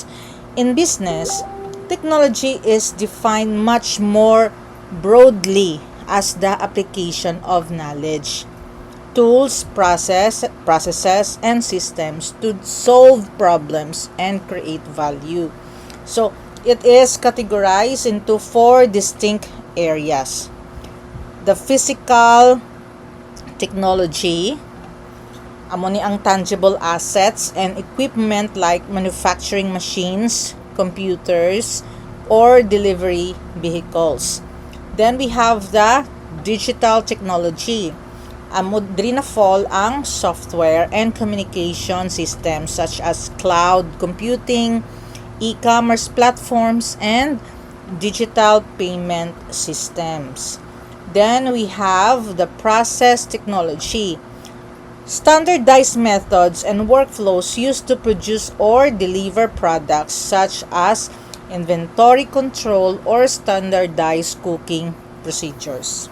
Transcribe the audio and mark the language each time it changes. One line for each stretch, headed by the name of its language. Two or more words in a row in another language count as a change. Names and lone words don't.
English: In business, technology is defined much more broadly as the application of knowledge, tools, processes, and systems to solve problems and create value. So, it is categorized into four distinct areas. The physical technology,
Hiligaynon: amo ni ang
English: tangible assets and equipment like manufacturing machines, computers, or delivery vehicles. Then we have the digital technology.
Hiligaynon: Amo diri na
English: fall ang software and communication systems such as cloud computing, e-commerce platforms, and digital payment systems. Then we have the process technology. Standardized methods and workflows used to produce or deliver products such as inventory control or standardized cooking procedures.